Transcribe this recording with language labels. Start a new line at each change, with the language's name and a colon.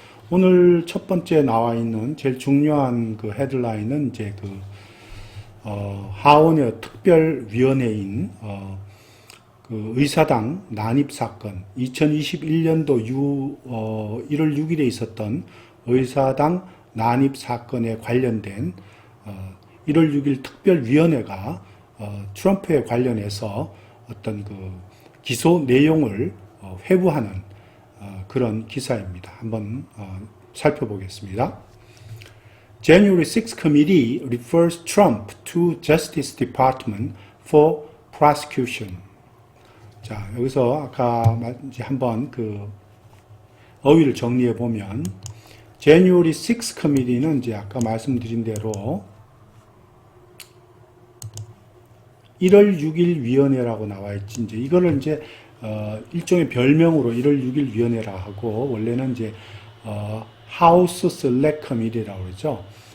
Korean: 오늘 첫 번째 나와 있는 제일 중요한 그 헤드라인은 이제 하원의 특별위원회인 그 의사당 난입사건, 2021년도 1월 6일에 있었던 의사당 난입사건에 관련된 1월 6일 특별위원회가 트럼프에 관련해서 어떤 그 기소 내용을 회부하는 그런 기사입니다. 한번 살펴보겠습니다.
English: January 6 Committee refers Trump to Justice Department for prosecution.
Korean: 자, 여기서 아까 이제 한번 그 어휘를 정리해 보면 January 6 Committee는 이제 아까 말씀드린 대로 1월 6일 위원회라고 나와 있지. 이제 이거를 이제 일종의 별명으로 1월 6일 위원회라 하고 원래는 이제 House Select Committee라고 그러죠.